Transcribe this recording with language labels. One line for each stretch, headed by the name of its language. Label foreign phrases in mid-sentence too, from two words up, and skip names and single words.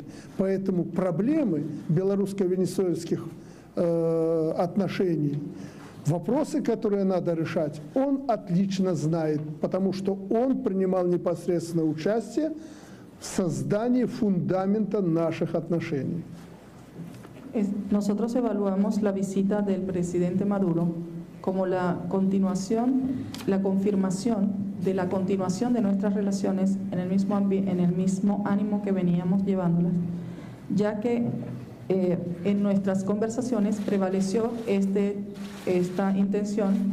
Russian: Поэтому проблемы белорусско-венесуэльских отношений, вопросы, которые надо решать, он отлично знает, потому что он принимал непосредственное участие в sozdanии фундамента наших отношений.
Spanish: Nosotros evaluamos la visita del presidente Maduro como la continuación, la confirmación de la continuación de nuestras relaciones en el mismo ánimo que veníamos llevándolas, ya que en nuestras conversaciones prevaleció esta intención